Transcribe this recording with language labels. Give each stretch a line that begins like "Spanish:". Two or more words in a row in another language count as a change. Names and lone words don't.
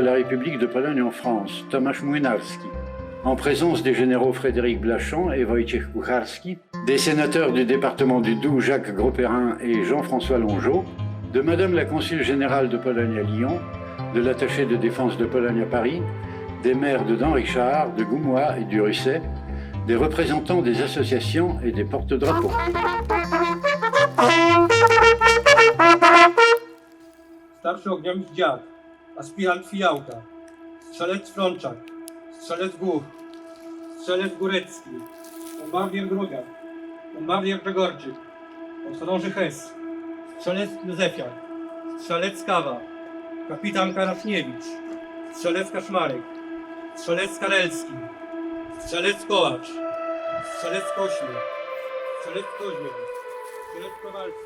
French: la République de Pologne en France, Tomasz Młynarski, en présence des généraux Frédéric Blachand et Wojciech Kucharski, des sénateurs du département du Doubs, Jacques Grosperrin et Jean-François Longeau, de madame la consul générale de Pologne à Lyon, de l'attaché de défense de Pologne à Paris, des maires de Denrichard, de Goumois et du Russet, des représentants des associations et des porte-drapeaux.
Polish: Starszy Ogniowicz Dziad, aspirant Fijałka, strzelec Frączak, strzelec Gór, strzelec Górecki, bombardier Grudziak, bombardier Grzegorczyk, podchorąży Hess, strzelec Józefiak, strzelec Kawa, kapitan Karaszniewicz, strzelec Kaszmarek, strzelec Karelski, strzelec Kołacz, strzelec Kośmier, strzelec Koźmier, strzelec Kowalski.